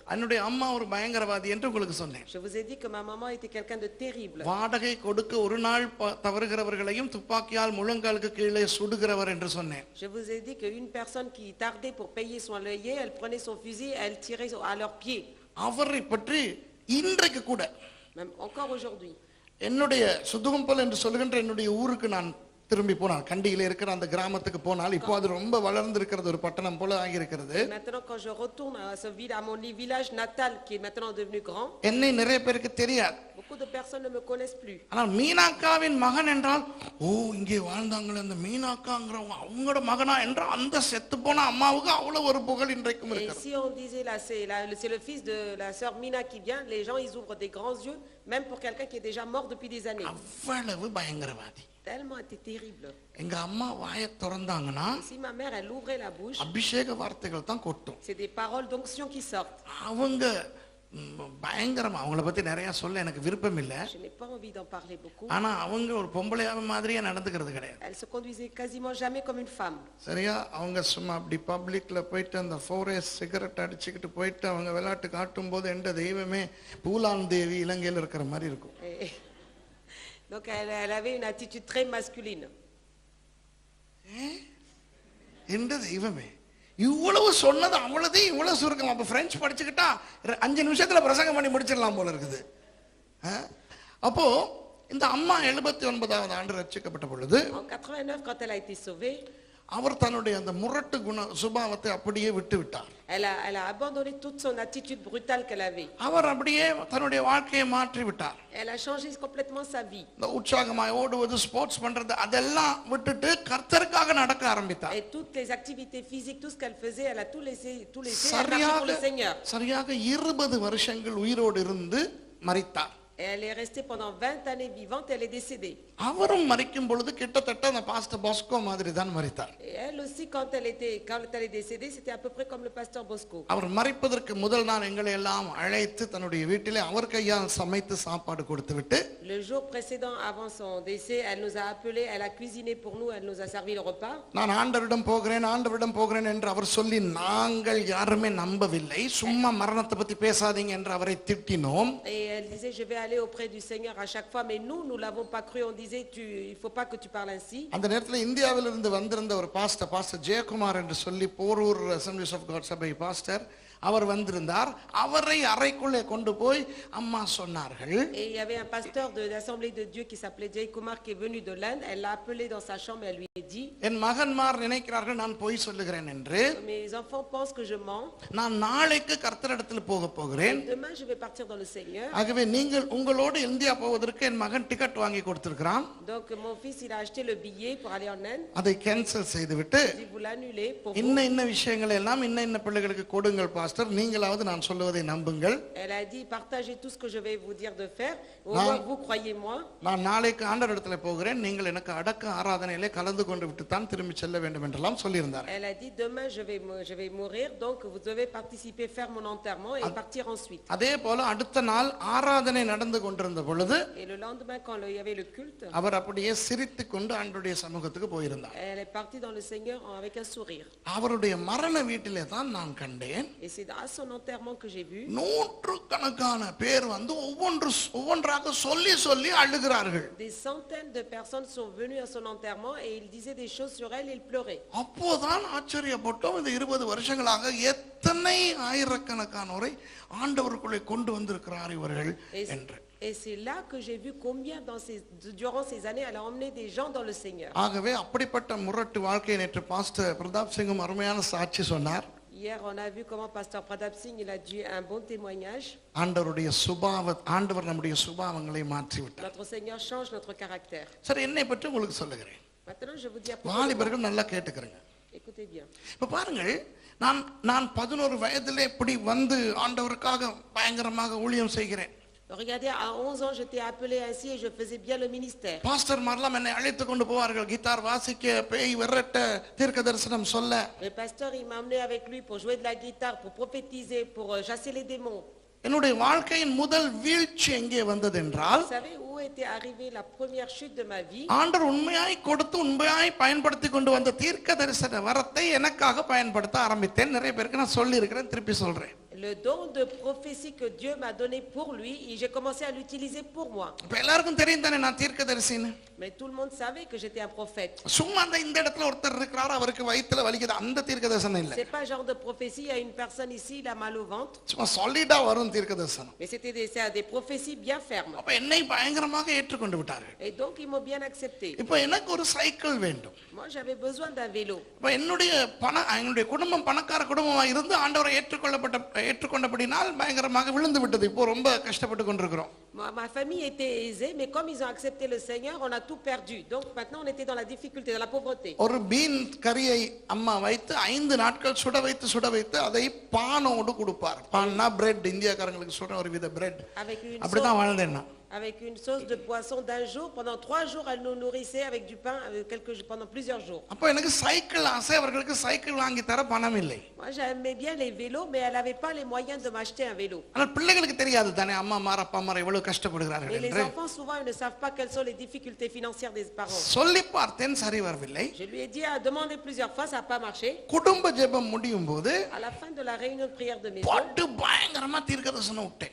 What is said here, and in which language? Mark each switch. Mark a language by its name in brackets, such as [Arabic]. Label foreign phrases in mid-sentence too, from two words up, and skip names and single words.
[Tamil] என்னுடைய அம்மா ஒரு பயங்கரவாதி என்று உங்களுக்கு சொன்னேன். [French] Je vous ai dit que ma maman était quelqu'un de terrible. [Tamil] வாடகை கொடுக்க ஒரு நாள் தவறுகிறவர்களையும் துப்பாக்கியால் முழங்காலுக்கு கீழே சுடுகிறவர் என்று சொன்னேன். [French] Je vous ai dit qu'une personne qui tardait pour payer son loyer, elle prenait son fusil, elle tirait à leurs pieds. [Tamil] அவரை பற்றி இன்றைக்கு கூட [French] Même encore aujourd'hui. [Tamil] என்னுடைய சுதுகம்பல் என்று சொல்லுகின்ற என்னுடைய ஊருக்கு நான் திரும்பி போனால், கண்டியில இருக்கிற அந்த கிராமத்துக்கு போனால், இப்போ அது ரொம்ப வளர்ந்து இருக்கிறது, ஒரு பட்டணம் போல ஆகியிருக்கிறது. [French] Maintenant, quand je retourne à mon village natal, qui est maintenant devenu grand, [Tamil] என்னை நிறைய பேருக்கு தெரியாது. [French] beaucoup de personnes ne me connaissent plus. [Tamil] ஆனால் மீனாக்காவின் மகன் என்றால், ஓ இங்கே வாழ்ந்தாங்களே அந்த மீனாக்காங்கிறவங்க அவங்களோட மகனா என்ற அந்த செத்து போன அம்மாவுக்கு அவ்வளவு ஒரு புகழ் இன்றைக்கும் [French] Et [Tamil] இருக்கிறது. [French] si on disait là, c'est le fils de la sœur Mina qui vient, les gens ils ouvrent des grands yeux, même pour quelqu'un qui est déjà mort depuis des années. [Tamil] அவ்வளவு பயங்கரவாதி. [French] Tellement était terrible. [Tamil] எங்க அம்மா வாயை திறந்தாங்கன்னா [French] Et si ma mère elle ouvrait la bouche, [Tamil] அபிஷேக வார்த்தைகள் தான் கொட்டும். [French] c'est des paroles d'onction qui sortent. [Tamil] அவங்க பயங்கரமா, அவங்கள பத்தி நிறைய சொல்ல எனக்கு விருப்பம் இல்ல. [French] Je n'ai pas envie d'en parler beaucoup. [Tamil] ஆனா அவங்க ஒரு பொம்பளையாவ மாதிரியே நடந்துக்கிறது கிடையாது. [French] Elle se conduisait quasiment jamais comme une femme. [Tamil] சரியா? அவங்க சும்மா அப்படி பப்ளிக்ல போயிட்டு அந்த 4S சிகரெட் அடிச்சுக்கிட்டு போயிட்டு அவங்க விளையாட்டு காட்டும் போது எந்த தெய்வமே பூலான் தேவி இலங்கையில் இருக்கிற மாதிரி இருக்கும். [French] Donc elle avait une attitude très masculine. [Tamil] எந்த தெய்வமே இவ்வளவு சொன்னது அவ்வளவு இவ்வளவு சுருக்கம். அப்ப பிரெஞ்சு படிச்சுக்கிட்டா 5 நிமிஷத்துல பிரசங்கம் பண்ணி முடிச்சிடலாம் போல இருக்குது. அப்போ இந்த அம்மா 79வது ஆண்டு ரட்சிக்கப்பட்ட பொழுது, [French] En 89, quand elle a été sauvée, [Tamil] அவர் தன்னுடைய அந்த முரட்டு குண சுபாவத்தை அப்படியே விட்டு விட்டார். [French] elle a abandonné toute son attitude brutale qu'elle avait. [Tamil] அவர் அப்படியே தன்னுடைய வாழ்க்கையை மாற்றி விட்டார். [French] Elle a changé complètement sa vie. [Tamil] இந்த உற்சாகமாய் ஓடுவது, ஸ்போர்ட்ஸ் பண்றது அதெல்லாம் விட்டுட்டு கர்த்தருக்காக நடக்க ஆரம்பித்தார். [French] Et toutes les activités physiques, tout ce qu'elle faisait, elle a tout laissé, elle marchait pour le Seigneur. [Tamil] சரியாக 20 வருஷங்கள் உயிரோடு இருந்து மரித்தார். [French] Et elle est restée pendant 20 années vivante, elle est décédée. [Tamil] அவரும் மரிக்கும் பொழுது கிட்டத்தட்ட அந்த பாஸ்டர் பாஸ்கோ மாதிரி தான் மரித்தார். [French] Et elle aussi, quand elle est décédée, c'était à peu près comme le pasteur Bosco. [Tamil] அவர் மரிப்பதற்கு முதல் நாள் எங்களை எல்லாம் அழைத்து தன்னுடைய வீட்டிலே அவர் கையால் சமைத்து சாப்பாடு கொடுத்து விட்டு, [French] Le jour précédent, avant son décès, elle nous a appelés, elle a cuisiné pour nous, elle nous a servi le repas. [Tamil] நான் ஆண்டவரிடம் போகிறேன் என்று அவர் சொல்லி நாங்கள் யாருமே நம்பவில்லை. சும்மா மரணத்தை பத்தி பேசாதீங்க என்று அவரை திட்டினோம். [French] Et elle disait, je vais aller auprès du Seigneur à chaque fois, mais nous l'avons pas cru. On disait, il faut pas que tu parles ainsi. [Tamil] அந்த நேரத்தில் இந்தியாவிலிருந்து வந்திருந்த ஒரு பாஸ்டர் ஜெயக்குமார் என்று சொல்லி போரூர் அசெம்பிளிஸ் ஆஃப் காட் சபை பாஸ்டர், அவர் வந்திருந்தார். அவரை அறைக்குள்ளே கொண்டு போய் அம்மா சொன்னார்கள். [French] Et il y avait un pasteur de l'Assemblée de Dieu qui s'appelait Jay Kumar qui est venu de l'Inde. Elle l'a appelé dans sa chambre et elle lui a dit, [Tamil] என் மகன்மார் நினைக்கிறார்கள் நான் பொய் சொல்லுகிறேன் என்று. [French] mes enfants pensent que je mens. [Tamil] நான் நாளைக்கு கர்த்தரிடத்தில் போக போகிறேன். [French] Demain je vais partir dans le Seigneur. [Tamil] ஆகவே நீங்கள் உங்களோடு இந்தியா போவதற்கு என் மகன் டிக்கெட் வாங்கி கொடுத்திருக்கிறான். [French] Donc mon fils il a acheté le billet pour aller en Inde. [Tamil] அதை கேன்சல் செய்துவிட்டு [French] Si vous l'annulez pour vous. [Tamil] இன்ன விஷயங்களை எல்லாம் இன்ன பிள்ளைகளுக்கு கொடுங்கள் பாஸ்டர், நீங்களாவது நான் சொல்லுவதை நம்புங்கள். [French] Elle a dit partagez tout ce que je vais vous dire de faire, au moins vous croyez moi. [Tamil] நான் நாளைக்கு ஆண்டவரிடத்தில் போகிறேன், நீங்கள் எனக்கு அடக்க ஆராதனையிலே கலந்து கொண்டு விட்டு தான் திரும்பி செல்ல வேண்டும் என்றெல்லாம் சொல்லியிருந்தார். [French] Elle a dit demain je vais mourir, donc vous devez participer, faire mon enterrement et partir ensuite. [Tamil] அதே போல அடுத்த நாள் ஆராதனை நடந்து கொண்டிருந்த பொழுது [French] Et le lendemain quand il y avait le culte, [Tamil] அவர் அப்படியே சிரித்துக் கொண்டு ஆண்டவருடைய சமூகத்துக்கு போயிருந்தார். [French] elle est partie dans le Seigneur avec un sourire. [Tamil] அவருடைய மரண வீட்டிலே தான் நான் கண்டேன். [French] Et c'est à son enterrement que j'ai vu. [Tamil] நூற்றுக்கணக்கான பேர் வந்து ஒவ்வொன்றாக சொல்லி சொல்லி அழுகிறார்கள். [French] Des centaines de personnes sont venues à son enterrement et il disait des choses sur elle et il pleurait. [Tamil] அப்போதான் ஆச்சரியப்பட்டோம், இந்த 20 வருஷங்களாக எத்தனை ஆயிரக்கணக்கானோரை ஆண்டவருக்குள்ளே கொண்டு வந்திருக்கிறார் இவர்கள் என்று. [French] Et c'est là que j'ai vu combien durant ces années elle a emmené des gens dans le Seigneur. [Tamil] ஆகவே அப்படிப்பட்ட முரட்டு வாழ்க்கையை நேற்று பாஸ்டர் பிரதாப் சிங்கும் அருமையான சாட்சி சொன்னார். [French] Hier on a vu comment pasteur Pradap Singh il a dit un bon témoignage. [Tamil] ஆண்டவர் நம்முடைய சுபாவங்களை மாற்றி விட்டார். [French] Notre Seigneur change notre caractère. [Tamil] சரி, என்னை பற்றி உங்களுக்கு சொல்லுகிறேன். [French] Maintenant je vous dis à propos. [Tamil] வாலிபர்கள் நல்லா கேட்டுக்கறங்க. [French] Écoutez bien. [Tamil] இப்ப பாருங்கள், நான் 11 வயதிலே இப்படி வந்து ஆண்டவருக்காக பயங்கரமாக ஊழியம் செய்கிறேன். [French] Regardez, à 11 ans j'étais appelé ainsi et je faisais bien le ministère. [Tamil] பாஸ்டர் மார்லாம் என்னை அழைத்து கொண்டு போவார்கள், கிட்டார் வாசிக்க, பேய் விரட்ட, தீர்க்க தரிசனம் சொல்ல. [French] Le pasteur il m'a emmené avec lui pour jouer de la guitare, pour prophétiser, pour chasser les démons. [Tamil] என்னுடைய வாழ்க்கையின் முதல் வீழ்ச்சி எங்கே வந்தது என்றால், [French] Vous savez où était arrivée la première chute de ma vie? [Tamil] ஆண்டவர் உண்மையாய் கொடுத்து உண்மையாய் பயன்படுத்தி கொண்டு வந்த தீர்க்க தரிசன வரத்தை எனக்காக பயன்படுத்த ஆரம்பித்தேன். நிறைய பேருக்கு நான் சொல்லி இருக்கிறேன், திருப்பி சொல்றேன். [French] Le don de prophétie que Dieu m'a donné pour lui, et j'ai commencé à l'utiliser pour moi. [Tamil] இப்ப எல்லாருக்கும் தெரியும் தானே நான் தீர்க்கதரிசின்னு. [French] Mais tout le monde savait que j'étais un prophète. [Tamil] சும்மா இந்த இடத்துல ஒருத்தர் இருக்கிறார், அவருக்கு வயித்துல வலிக்குது, அந்த தீர்க்கதரிசனம் இல்ல. [French] C'est pas genre de prophétie, il y a une personne ici, il a mal au ventre. [Tamil] சும்மா சாலிடா வரும் தீர்க்கதரிசனம். [French] Mais c'était des prophéties bien fermes. [Tamil] அப்ப என்னை பயங்கரமாக ஏற்றுக்கொண்டு விட்டார்கள். [French] Et donc ils m'ont bien accepté. [Tamil] இப்போ எனக்கு ஒரு சைக்கிள் வேண்டும். [French] Moi j'avais besoin d'un vélo. [Tamil] இப்ப என்னுடைய குடும்பம் பணக்கார குடும்பமா இருந்து ஆண்டவரை ஏற்றுக்கொண்டபடினால் பயங்கரமாக விழுந்து விட்டது. இப்போ ரொம்ப கஷ்டப்பட்டு கொண்டிருக்கிறோம். [French] Ma famille était aisée, mais comme ils ont accepté le Seigneur, on a tout perdu. Donc maintenant on était dans la difficulté, dans la pauvreté. [Tamil] ஒரு பீன் கறியை அம்மா வைத்து 5 நாட்கள் சுட வைத்து அதை பானோடு கொடுப்பார். பான்னா பிரெட், இந்தியாக்காரங்களுக்கு சொல்ற ஒரு வித பிரெட். அப்படிதான் வாழ்ந்தேன் நான். [French] Avec une sauce de poisson d'un jour, pendant 3 jours, elle nous nourrissait avec du pain pendant plusieurs jours. [Tamil] அப்ப எனக்கு சைக்கிள் ஆசை, அவங்களுக்கு சைக்கிள் வாங்கி தர பணம் இல்லை. [French] Moi j'aimais bien les vélos, mais elle n'avait pas les moyens de m'acheter un vélo. [Tamil] ஆனால் பிள்ளைகளுக்கு தெரியாது தானே அம்மா மார அப்பா மார எவ்வளவு கஷ்டப்படுகிறார்கள் [French] Et les [Tamil] என்று. [French] enfants souvent ils ne savent pas quelles sont les difficultés financières des parents. [Tamil] சொல்லி பார்த்தேன், சரி வரவில்லை. [French] Je lui ai dit à demander plusieurs fois, ça n'a pas marché. [Tamil] குடும்ப ஜெபம் முடியும் போது [French] À la fin de la réunion de prière de maison, [Tamil] பாட்டு பயங்கரமா தீர்க்கதரிசனம் விட்டேன்.